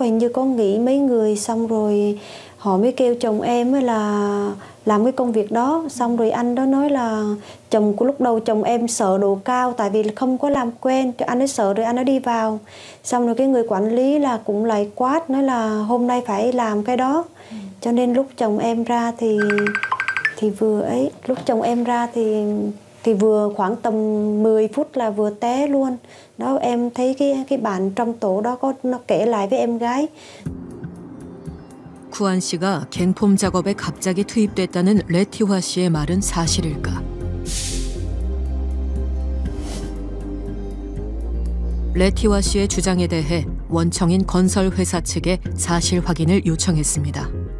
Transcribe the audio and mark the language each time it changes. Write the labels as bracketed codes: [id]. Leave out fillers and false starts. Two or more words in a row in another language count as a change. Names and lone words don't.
[vi] hình như có nghỉ mấy người, xong rồi họ mới kêu chồng em ấy là làm cái công việc đó, xong rồi anh đó nói là chồng của lúc đầu chồng em sợ độ cao tại vì không có làm quen, anh ấy sợ rồi anh ấy đi vào, xong rồi cái người quản lý là cũng lại quát nói là hôm nay phải làm cái đó, cho nên lúc chồng em ra thì vừa ấy, lúc chồng em ra thì vừa khoảng tầm 10 phút là vừa té luôn. Đó, em thấy cái bạn trong tổ đó nó kể lại với em gái. [ko] 쿠안 씨가 갱폼 작업에 갑자기 투입됐다는 레티화 씨의 말은 사실일까? 레티화 씨의 주장에 대해 원청인 건설 회사 측에 사실 확인을 요청했습니다.